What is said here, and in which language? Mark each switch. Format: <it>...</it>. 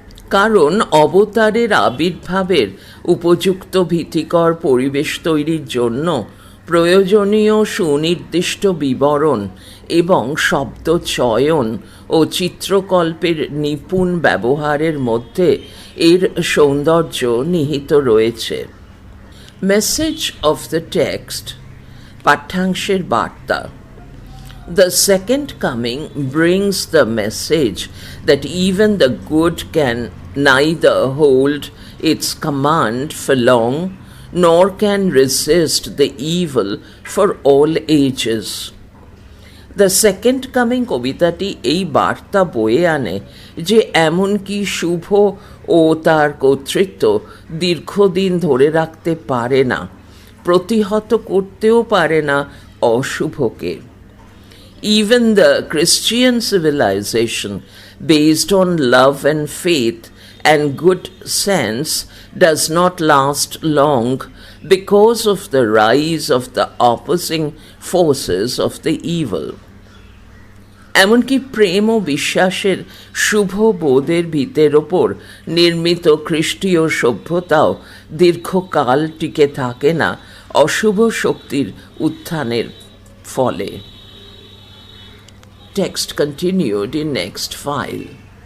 <bn>কারণ অবতারের আবির্ভাবের উপযুক্ত ভীতিকর পরিবেশ তৈরির জন্য প্রয়োজনীয় সুনির্দিষ্ট বিবরণ এবং শব্দ চয়ন ও চিত্রকল্পের নিপুণ ব্যবহারের মধ্যে এর সৌন্দর্য নিহিত রয়েছে।</bn> <en>message of the text,</en> <bn>পাঠ্যাংশের বার্তা।</bn> <en>The second coming brings the message that even the good can neither hold its command for long, nor can resist the evil for all ages.</en> <bn>The second coming কবিতাটি এই বার্তা বয়ে আনে যে এমনকি শুভ ও তার কর্তৃত্ব দীর্ঘদিন ধরে রাখতে পারে না, প্রতিহত করতেও পারে না অশুভকে।</bn> <en>Even the Christian civilization, based on love and faith and good sense, does not last long because of the rise of the opposing forces of the evil.</en> <bn>এমনকি প্রেম ও বিশ্বাসের শুভ বোধের ভিতের ওপর নির্মিত খ্রিস্টীয় সভ্যতাও দীর্ঘকাল টিকে থাকে না অশুভ শক্তির উত্থানের ফলে।</bn> <en>Text continued in next file.</en>